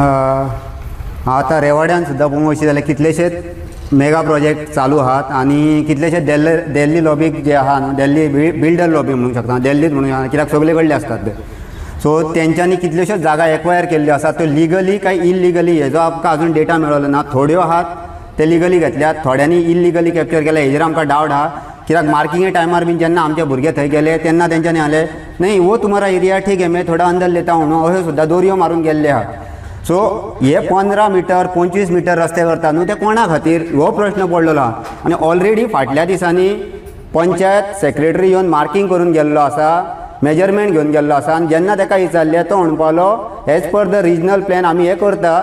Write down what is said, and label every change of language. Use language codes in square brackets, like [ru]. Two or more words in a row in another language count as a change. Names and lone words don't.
[kok] हांव आतां रेवाड्यान सुद्दां पळोवंक वयशी जाल्यार कितलेशेच [en] mega project [kok] चालू आहात आनी कितलेशेच दिल्ली लॉबीक जे आहा न्हू, दिल्ली [en] builder lobby [kok] म्हणूंक शकता, दिल्लीत म्हणून कित्याक सगळे कडले असतात ते. सो तेंच्यांनी कितल्योश्योच जागा एक्वायर केल्ल्यो आसात. त्यो लिगली काय इल्लिगली हेजो आमकां अजून डेटा मेळ्ळो ना. थोड्यो आहात ते लिगली घेतल्यात, थोड्यांनी इल्लिगली कॅप्चर केल्या. हेजेर आमकां डावट आहा. कित्याक मार्किंगे टायमार बीन जेन्ना आमचे भुरगे थंय गेले तेन्ना तेंच्यांनी आले नाही [hi] वो तुम्हारा एरिया ठीक है मैं थोडा अंदर लेता हूं [kok] न्हू, अशें सुद्दां दोरयो मारून गेल्ले आहा. सो हे 15 मिटर 25 मिटर रस्ते करता न्हू ते कोणा खातीर हो प्रश्न पडलेलो आहा. आनी ऑलरेडी फाटल्या दिसांनी [en] panchayat secretary [kok] येवन मार्किंग करून गेल्लो आसा, मेजरमेंट घेवन गेल्लो आसा. आनी जेन्ना ताका विचारलें तो म्हणून पावलो [en] as per the regional plan [kok] आमी हे करता.